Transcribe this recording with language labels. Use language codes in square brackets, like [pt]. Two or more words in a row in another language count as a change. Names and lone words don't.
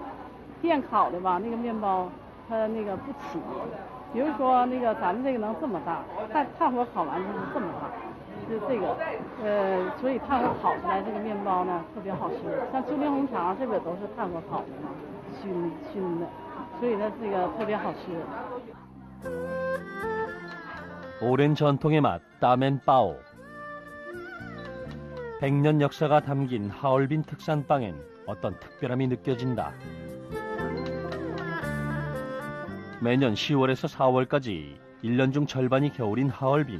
[zh] 电烤的吧，那个面包它那个不起，比如说那个咱们这个能这么大，但炭火烤完就是这么大，就这个，所以炭火烤出来这个面包呢特别好吃。像秋林红肠这边都是炭火烤的嘛，熏的，所以呢这个特别好吃。 [ko] 오랜 전통의 맛, 따멘바오. 100년 역사가 담긴 하얼빈 특산 빵엔 어떤 특별함이 느껴진다. 매년 10월에서 4월까지 1년 중 절반이 겨울인 하얼빈.